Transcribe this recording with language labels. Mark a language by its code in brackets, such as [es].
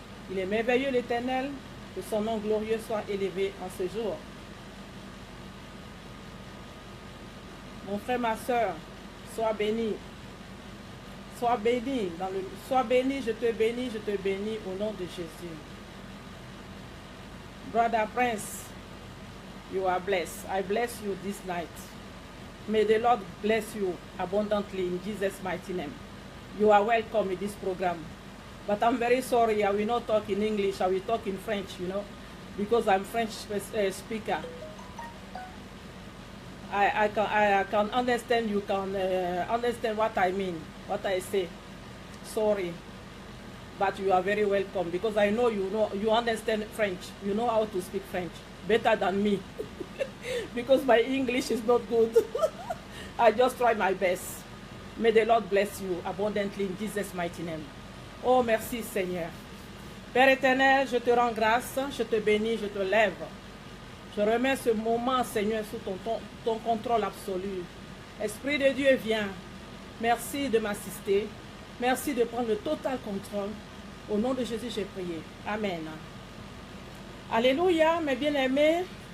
[fr] Il est merveilleux, l'Éternel. Que son nom glorieux soit élevé en ce jour. Mon frère, ma soeur, sois béni. Sois béni. Sois béni, je te bénis au nom de Jésus. [en] Brother Prince, you are blessed. I bless you this night. May the Lord bless you abundantly in Jesus' mighty name. You are welcome in this program. But I'm very sorry, I will not talk in English, I will talk in French, you know, because I'm French speaker. I can understand, you can understand what I mean, what I say. Sorry, but you are very welcome, because I know you understand French, you know how to speak French, better than me, because my English is not good. I just try my best. May the Lord bless you abundantly in Jesus' mighty name. [fr] Oh, merci Seigneur. Père éternel, je te rends grâce, je te bénis, je te lève. Je remets ce moment, Seigneur, sous ton contrôle absolu. Esprit de Dieu, viens. Merci de m'assister. Merci de prendre le total contrôle. Au nom de Jésus, j'ai prié. Amen. Alléluia, mes bien-aimés.